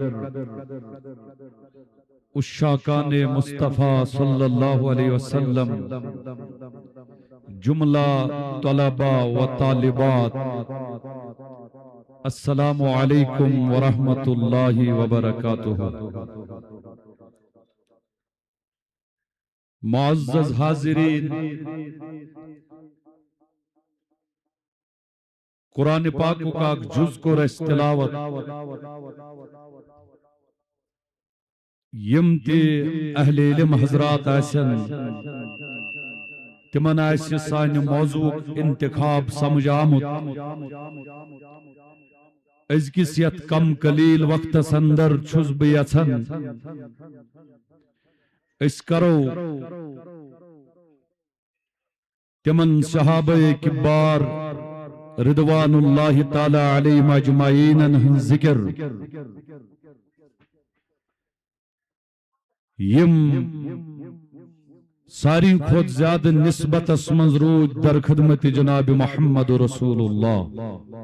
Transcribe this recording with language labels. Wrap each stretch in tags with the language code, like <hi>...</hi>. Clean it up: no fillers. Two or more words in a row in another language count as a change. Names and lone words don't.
<ur>عشاقان مصطفیٰ صلی اللہ علیہ وسلم، جملہ طلباء و طالبات،</ur> <ar>السلام علیکم ورحمۃ اللہ وبرکاتہ۔</ar> <ur>معزز حاضرین، قرآن پاک کا جز کو</ur> <ks>رس تلاوت یم تی اہل علم حضرات آسن تمن آسی سان موضوع انتخاب سمجھ آمد، ازکس یت کم قلیل وقت اندر چھس بہ یژھان اس کرو تمن صحابہ کبار</ks> <ar>رضوان اللہ تعالی علیہم اجمعین</ar> <ks>ہن ذکر، یم ساری خود زیادہ نسبت اسمنز روج در خدمت جناب محمد رسول اللہ۔</ks>